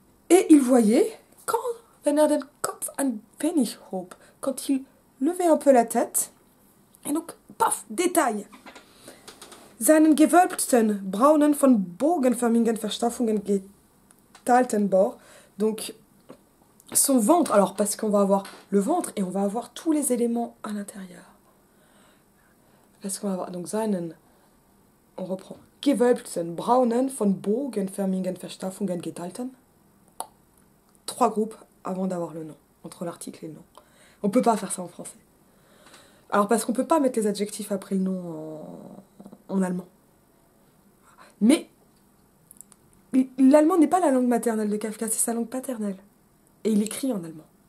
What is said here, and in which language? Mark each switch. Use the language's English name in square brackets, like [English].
[French] Et il voyait, [German] wenn den Kopf ein wenig hob, [French] quand il levait un peu la tête, et donc, paf, détail. [German] Seinen gewölbten, braunen, von bogenförmigen Verstopfungen geteilten Bauch, [French] donc son ventre, alors parce qu'on va avoir le ventre et on va avoir tous les éléments à l'intérieur. Parce qu'on va avoir, donc seinen, on reprend, [German] gewölbten, braunen, von bogenförmigen Verstopfungen geteilten. [French] 3 groupes avant d'avoir le nom, entre l'article et le nom. On peut pas faire ça en français. Alors parce qu'on peut pas mettre les adjectifs après le nom en allemand. Mais l'allemand n'est pas la langue maternelle de Kafka, c'est sa langue paternelle. Et il écrit en allemand.